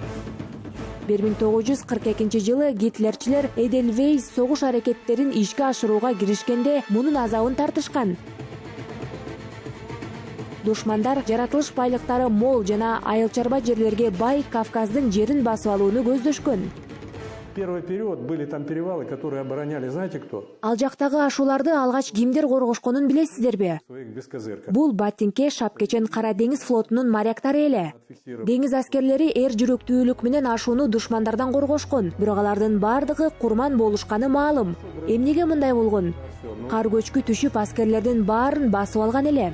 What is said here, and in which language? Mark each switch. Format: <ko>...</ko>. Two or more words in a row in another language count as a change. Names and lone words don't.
<ky>1942-жылы гитлерчилер Эдельвейс согуш аракеттерин ишке ашырууга киришкенде мунун азабын тартышкан. Душмандар жаратылыш байлыктары мол жана айыл чарба жерлерге бай Кавказдын жерин басып алууну көздөшкөн.</ky> <ru>В первый период были там перевалы, которые обороняли, знаете кто?</ru> <ky>Ал жактагы ашууларды алгач кимдер коргошконун билесиздерби?</ky> <ru>Своих без козырка.</ru> <ky>Бул Баттинке Шапкечен Кара деңиз флотунун моряктары эле. Деңиз аскерлери эр жүрөктүүлүк менен ашууну душмандардан коргошкон, бирок алардын бардыгы курман болушканы маалым. Эмнеге мындай болгон? Кар көчкү түшүп аскерлердин баарын басып алган эле.</ky>